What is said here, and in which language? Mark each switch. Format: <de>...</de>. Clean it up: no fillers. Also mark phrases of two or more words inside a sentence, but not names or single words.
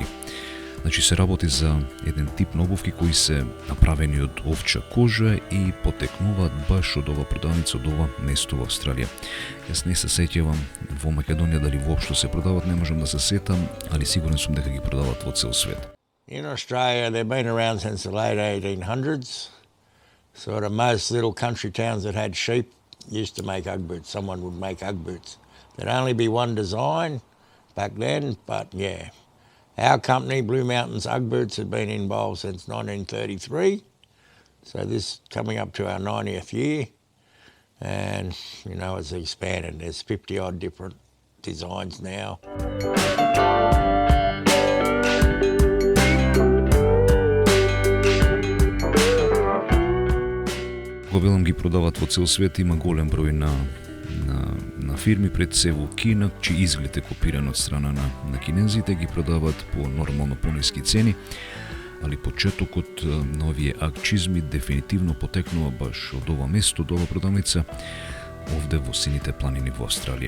<mk>Значи се работи за еден тип на обувки кои се направени од овча кожа и потекнуваат баш од ова продавница, од ова место во Австралија. Јас не се сеќавам во Македонија дали воопшто се продават, не можам да се сетам, али сигурен сум дека ги продават во цел свет.</mk> <en>In Australia, they've been around since the late 1800s. Sort of most little country towns that had sheep used to make Ugg boots. Someone would make Ugg boots. There'd only be one design back then, but yeah. Our company, Blue Mountains Ugg Boots, had been involved since 1933. So this coming up to our 90th year. And, you know, it's expanded. There's 50 odd different designs now.</en> <mk>Го велам ги продават во цел свет, има голем број на фирми пред се во Кина, чиј изглед е копиран од страна на кинезите, ги продават по нормално пониски цени, али почетокот на овие ак чизми дефинитивно потекнува баш од ова место, од ова продавница, овде во Сините планини во Австралија.</mk>